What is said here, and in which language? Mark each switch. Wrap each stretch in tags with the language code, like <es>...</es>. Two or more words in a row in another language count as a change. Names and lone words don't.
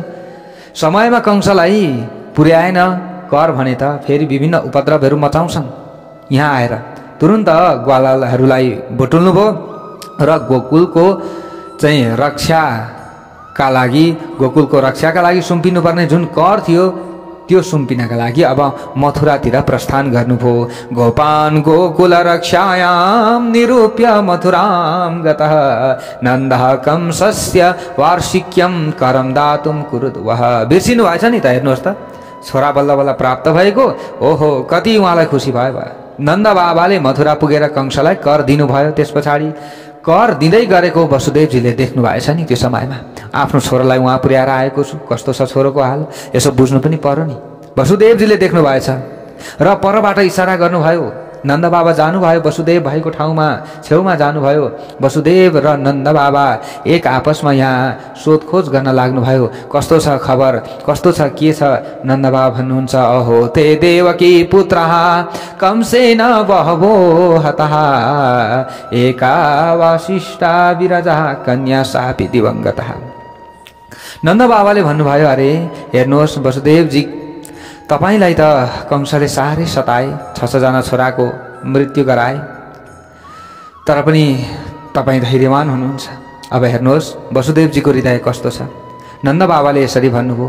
<ne>समयमा कंसलाई पुर्याएन कर भने त फेरि विभिन्न उपद्रवहरू मचाउँछन्। यहाँ आएर तुरुन्त ग्वालाहरूलाई बटुल्नु भयो र गोकुलको चाहिँ रक्षाका लागि सुम्पिनुपर्ने जुन कर थियो त्यो सुम्पिनका लागि अब मथुरातिर प्रस्थान गर्नुभयो।</ne> <sa>गोपान गोकुल रक्षायाम निरूप्य मथुराम गतः नन्दः कंसस्य वार्षिक्यम करम दातुम कुरुद्वः।</sa> <ne>बिर्सिनु भएछ नि त। हेर्नुहोस् त छोरा बल्ल बल्ल प्राप्त भएको। ओहो कति उहाँलाई खुसी भयो। नन्द बाबाले मथुरा पुगेर कंसलाई कर दिनुभयो। त्यस पछाडि कर दिँदै गरेको वसुदेवजीले देख्नु भएछ नि। त्यो समयमा आफ्नो छोरालाई उहाँ पुर्याएर आएको छु, कस्तो छ छोरोको हाल यसो बुझ्नु पनि पर्यो नि। वसुदेवजीले देख्नु भएछ र परबाट इसारा गर्नुभयो। नन्द बाबा जानुभयो वसुदेव भाइको ठाउँमा छेउमा जानुभयो। वसुदेव र नन्द बाबा एक आपसमा यहाँ सोधखोज गर्न लाग्नुभयो। कस्तो छ खबर, कस्तो छ, के छ? नन्द बाबा भन्नुहुन्छ</ne> <sa>अहो ते देवकी पुत्रः कंसेन बहवो हतः एका वासिष्ठा विरजा कन्या सापि दिवंगतः।</sa> <ne>नन्द बाबाले भन्नुभयो अरे हेर्नुहोस् वसुदेवजी तपाईलाई त कंसले साह्रै सताए, 6 जना छोराको मृत्यु गराए। तर पनि तपाईँ धैर्यवान हुनुहुन्छ। अब हेर्नुहोस् वसुदेवजीको हृदय कस्तो छ। नन्द बाबाले यसरी भन्नुभयो।</ne>